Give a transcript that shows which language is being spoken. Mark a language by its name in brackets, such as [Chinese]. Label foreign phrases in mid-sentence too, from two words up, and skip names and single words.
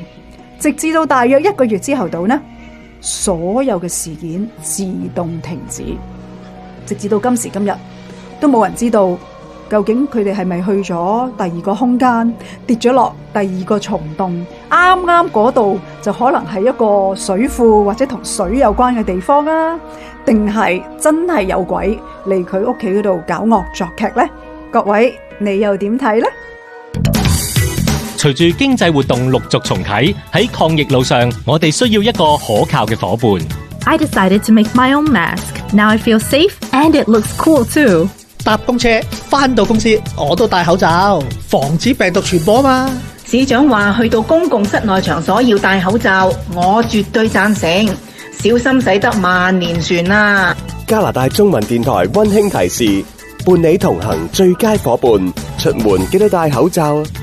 [Cantonese] 直至到大約1個月之後到呢，所有嘅事件自動停止，直至到今時今日都冇人知道究竟佢哋係咪去咗第二個空間，跌咗落第二個蟲洞，啱啱嗰度就可能係一個水庫或者同水有關嘅地方啊，定係真係有鬼嚟佢屋企嗰度搞惡作劇呢？各位你又點睇呢？隨住經濟活動陸續重啟，喺抗疫路上，我哋需要一個可靠嘅夥伴。 [English] I decided to make my own mask. Now I feel safe and it looks cool too. [Cantonese] 搭公車返到公司我都戴口罩，防止病毒傳播嘛。市長話去到公共室內場所要戴口罩，我絕對贊成。小心駛得萬年船啊！加拿大中文電台溫馨提示：伴你同行最佳夥伴，出門記得戴口罩。